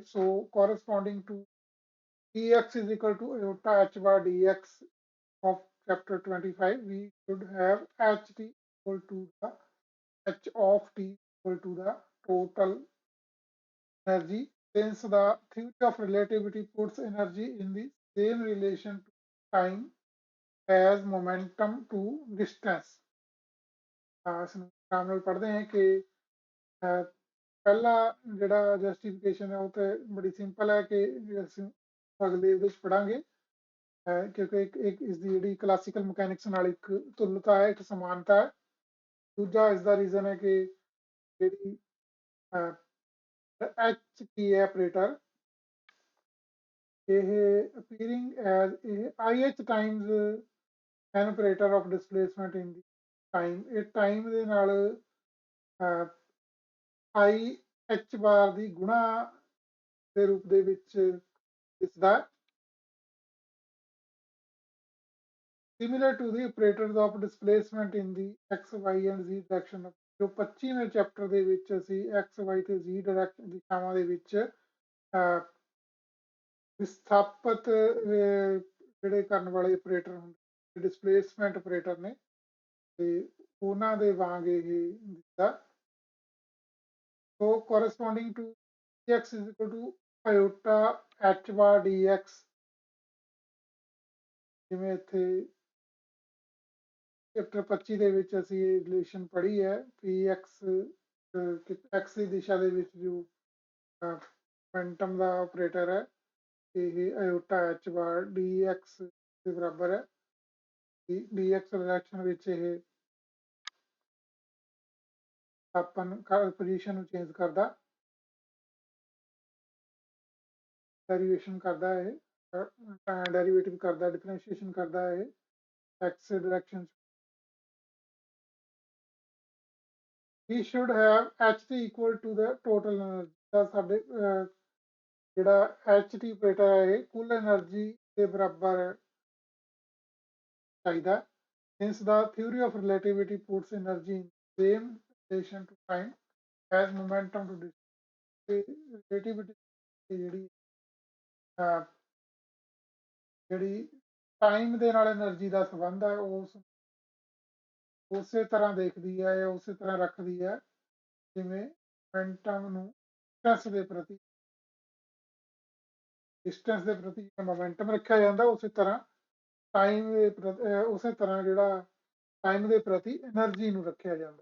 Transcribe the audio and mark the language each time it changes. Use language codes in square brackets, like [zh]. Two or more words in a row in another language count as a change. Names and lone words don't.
[en] so corresponding to dx is equal to iota h bar dx of chapter 25, we should have ht equal to the h of t equal to the total energy, since the theory of relativity puts energy in the same relation to time as momentum to distance। [pa] ਇਸਨੂੰ ਆਰਾਮ ਨਾਲ ਪੜ੍ਹਦੇ ਹਾਂ ਕਿ ਪਹਿਲਾ ਜਿਹੜਾ ਜਸਟੀਫਿਕੇਸ਼ਨ ਹੈ ਉਹ ਤੇ ਬੜੀ ਸਿੰਪਲ ਹੈ ਕਿ ਅਸੀਂ ਅਗਲੇ ਉਹਦੇ 'ਚ ਪੜਾਂਗੇ, ਕਿਉਂਕਿ ਇੱਕ ਇਸ ਦੀ ਜਿਹੜੀ [en] classical mechanics [pa] ਨਾਲ ਇੱਕ ਤੁਲਤਾ ਹੈ, ਇੱਕ ਸਮਾਨਤਾ ਹੈ। ਦੂਜਾ ਇਸ ਦਾ ਰੀਜ਼ਨ ਹੈ ਕਿ ਜਿਹੜੀ ਐਚ ਕੀ ਹੈ ਆਪਰੇਟਰ, ਇਹ [en] appearing as [pa] ਇਹ [en] i h times an operator of displacement in the time, [pa] ਇਹ ਟਾਈਮ ਦੇ ਨਾਲ [en] i h bar [pa] ਦੀ ਗੁਣਾ ਦੇ ਰੂਪ ਦੇ ਵਿੱਚ ਦਿਸਦਾ। [en] Similar to the operators of displacement in the x, y and z direction। [pa] ਜੋ 25ਵੇਂ ਚੈਪਟਰ ਦੇ ਵਿੱਚ ਅਸੀਂ x, y ਤੇ z ਡਾਇਰੈਕਸ਼ਨ ਦਿਸ਼ਾਵਾਂ ਦੇ ਵਿੱਚ ਵਿਸਥਾਪਿਤ ਜਿਹੜੇ ਕਰਨ ਵਾਲੇ ਆਪਰੇਟਰ ਹੁੰਦੇ [en] displacement operator [pa] ਨੇ, ਤੇ ਉਹਨਾਂ ਦੇ ਵਾਂਗ ਇਹ ਦਿੱਤਾ। [en] So corresponding to dx is equal to iota h bar dx, [pa] ਜਿਵੇਂ ਇੱਥੇ ਚੈਪਟਰ 25 ਦੇ ਵਿੱਚ ਅਸੀਂ ਇਹ ਰਿਲੇਸ਼ਨ ਪੜ੍ਹੀ ਹੈ ਪੀ ਐਕਸ ਦੀ ਦਿਸ਼ਾ ਦੇ ਵਿੱਚ ਜੋ ਮੋਮੈਂਟਮ ਦਾ ਆਪਰੇਟਰ ਹੈ ਇਹ ਆਇਓਟਾ ਐਚ ਬਾਰ ਡੀ ਐਕਸ ਦੇ ਬਰਾਬਰ ਹੈ। [en] d x direction ਵਿੱਚ ਇਹ ਆਪਾਂ ਪੋਜੀਸ਼ਨ ਨੂੰ ਚੇਂਜ ਕਰਦਾ, ਡੈਰੀਵੇਸ਼ਨ ਕਰਦਾ, ਇਹ ਡੈਰੀਵੇਟਿਵ ਕਰਦਾ, ਡਿਫਰੈਂਸ਼ੀਏਸ਼ਨ ਕਰਦਾ ਇਹ x direction. we should have ht equal to the total energy। [pa] ਤਾਂ ਸਾਡੇ ਜਿਹੜਾ ht ਆਪਰੇਟਰ ਹੈ ਇਹ ਕੁੱਲ એનર્ਜੀ ਦੇ ਬਰਾਬਰ ਚਾਹੀਦਾ, [en] since the theory of relativity puts energy in same relation to time as momentum to distance। [pa] relativity ਜਿਹੜੀ ਟਾਈਮ ਦੇ ਨਾਲ એનર્ਜੀ ਦਾ ਸੰਬੰਧ ਹੈ ਉਸੇ ਤਰ੍ਹਾਂ ਦੇਖਦੀ ਹੈ ਜਾਂ ਉਸੇ ਤਰ੍ਹਾਂ ਰੱਖਦੀ ਹੈ ਜਿਵੇਂ ਮੋਮੈਂਟਮ ਨੂੰ ਡਿਸਟੈਂਸ ਦੇ ਪ੍ਰਤੀ ਮੋਮੈਂਟਮ ਰੱਖਿਆ ਜਾਂਦਾ, ਉਸੇ ਤਰ੍ਹਾਂ ਟਾਈਮ ਦੇ ਉਸੇ ਤਰ੍ਹਾਂ ਜਿਹੜਾ ਟਾਈਮ ਦੇ ਪ੍ਰਤੀ એનર્ਜੀ ਨੂੰ ਰੱਖਿਆ ਜਾਂਦਾ।